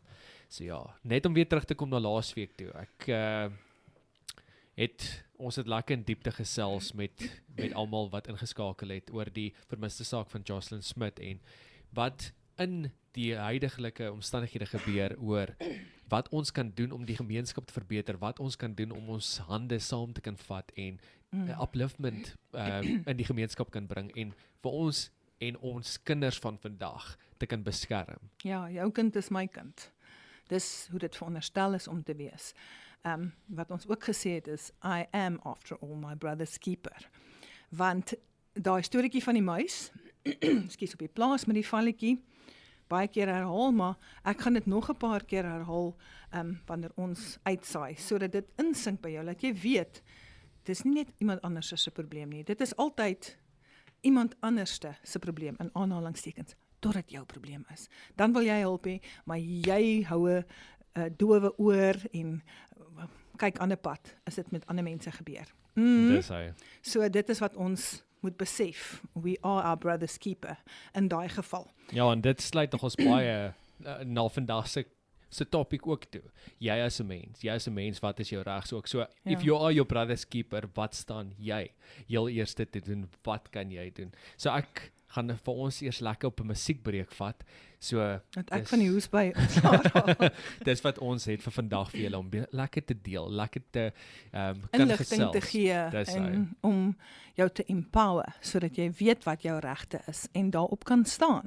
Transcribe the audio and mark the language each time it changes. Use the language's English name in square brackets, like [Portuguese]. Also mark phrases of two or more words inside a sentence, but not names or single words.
[Afrikaans] So ja, net om weer terug te kom na laasweek toe. Ons het lekker in diepte gesels met almal wat ingeskakel het oor die vermiste saak van Jocelyn Smith en wat in die huidige omstandighede gebeur oor wat ons kan doen om die gemeenskap te verbeter, wat ons kan doen om ons hande saam te kan vat en upliftment in die gemeenskap kan bring en vir ons en ons kinders van vandag te kan beskerm. Ja, jou kind is my kind. Dis hoe dit veronderstel is om te wees. Wat ons ook gesê het is, [English] I am after all my brother's keeper. [Afrikaans] Want daai storieetjie van die muis, skies op die plaas met die valletjie, baie keer herhaal, maar ek gaan dit nog 'n paar keer herhaal wanneer ons uitsaai, sodat dit insink by jou, dat jy weet, dis nie net iemand anders se probleem nie, dit is altyd iemand anderste se probleem, in aanhalingstekens, totdat jou probleem is. Dan wil jy help hê, maar jy hou 'n dowe oor en kyk ander pad, as dit met ander mense gebeur. Dis hy. So dit is wat ons moet besef. [English] We are our brother's keeper [Afrikaans] in daai geval. [English] Ja, en dit sluit nog ons baie na vandag se topik ook toe. Jy as 'n mens, wat is jou reg? So if you are your brother's keeper, [Afrikaans] wat staan jy? Heel eerste te doen, wat kan jy doen? So ek gaan vir ons eers lekker op 'n musiekbreek vat. So dat ek van die hoes by ontslae. Dis wat ons het vir vandag vir julle om lekker te deel, lekker te kan inligting gesels. te gee en om jou te empower sodat jy weet wat jou regte is en daarop kan staan.